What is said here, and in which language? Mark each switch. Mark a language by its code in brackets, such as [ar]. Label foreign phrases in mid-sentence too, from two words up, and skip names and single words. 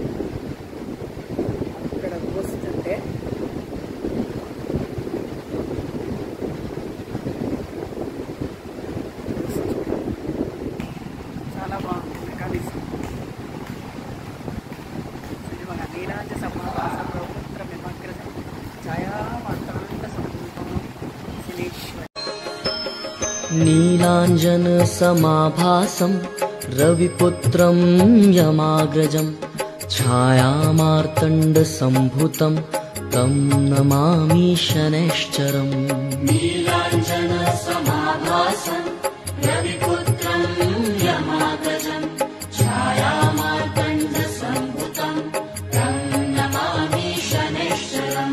[te] అక్కడ పోస్తుంటే చాలా బాగుంది మెకానిజం. [sa] నీలాంజ సమాభాసం రవిపుత్రమిమగ్రజం ఛాయామార్తాండ సంభూతం శనీశ్వర नीलांजन समाभासं रविपुत्रं यमाग्रजं छायामार्तण्ड संभूतं तं नमामि शनैश्चरम्. नीलांजन समाभासं रविपुत्रं यमाग्रजं छायामार्तण्ड संभूतं तं नमामि शनैश्चरम्.